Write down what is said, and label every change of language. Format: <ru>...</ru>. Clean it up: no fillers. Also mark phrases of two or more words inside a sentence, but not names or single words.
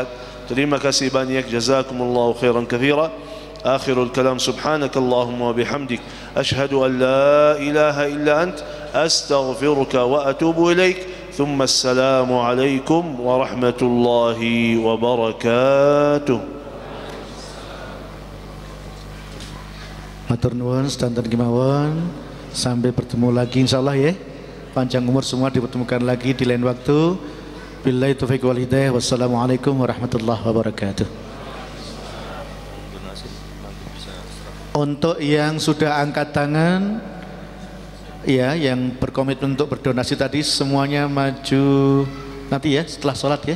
<id>terimakasih sebanyak</id> <ar>جزاكم الله خيرا كثيرا. آخر الكلام سبحانك اللهم وبحمدك أشهد أن لا إله إلا أنت أستغفرك وأتوب إليك. ثم السلام عليكم ورحمة الله وبركاته.</ar> <jv>Matur nuwun sedanten kemawon,</jv> <id>sampai bertemu lagi insyaallah ya. Panjang umur semua dipertemukan lagi di lain waktu.</id> <ar>بالله التوفيق والهداية. والسلام عليكم ورحمة الله وبركاته.</ar> <id>Untuk yang sudah angkat tangan ya, yang berkomitmen untuk berdonasi tadi semuanya maju nanti ya setelah sholat ya.</id>